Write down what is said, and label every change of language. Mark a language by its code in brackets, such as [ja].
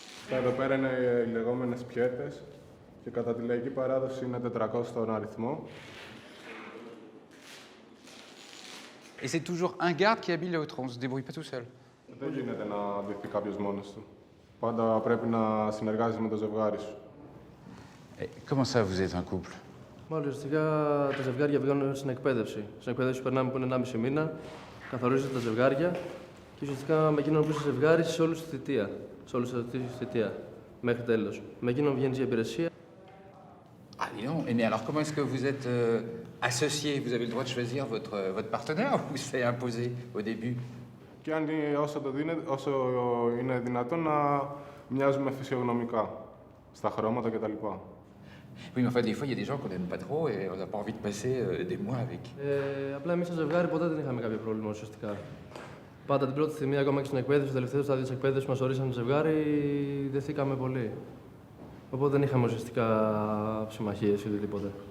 [el] Εδώ πέρα είναι οι λεγόμενες πιέτες και κατά τη λαϊκή παράδοση είναι 400 στον αριθμό. [fr] Et c'est toujours un garde qui habille l'autre, on se débrouille pas tout seul. [el] Δεν γίνεται να ντυθεί κάποιος μόνος του. Πάντα πρέπει να συνεργάζεσαι με το ζευγάρι σου. [fr] Et comment ça, vous êtes un couple? [el] Μάλιστα, ουσιαστικά τα ζευγάρια βγαίνουν στην εκπαίδευση. Στην εκπαίδευση που περνάμε που είναι 1,5 μήνα, καθορίζονται τα ζευγάρια και ουσιαστικά με εκείνον που είσαι ζευγάρι σε όλη τη θητεία. Σε όλη τη θητεία. Μέχρι τέλος. Με εκείνον βγαίνεις για υπηρεσία. [fr] Ah, dis donc. Mais alors, comment est-ce que vous êtes associés? Vous avez le droit de choisir votre partenaire ou c'est imposé au début? [el] Και αν όσο είναι δυνατόν να μοιάζουμε φυσιογνωμικά στα χρώματα κτλ. [fr] Oui, mais enfin, des fois, il y a des gens qu'on n'aime pas trop et on n'a pas envie de passer des mois avec. [el] Απλά εμείς σαν ζευγάρι ποτέ δεν είχαμε κάποιο πρόβλημα ουσιαστικά. Πάντα την πρώτη στιγμή, ακόμα και στην εκπαίδευση, στο τελευταίο στάδιο της εκπαίδευσης που μας ορίσαν ζευγάρι, δεθήκαμε πολύ. Οπότε δεν είχαμε ουσιαστικά συμμαχίες ή οτιδήποτε.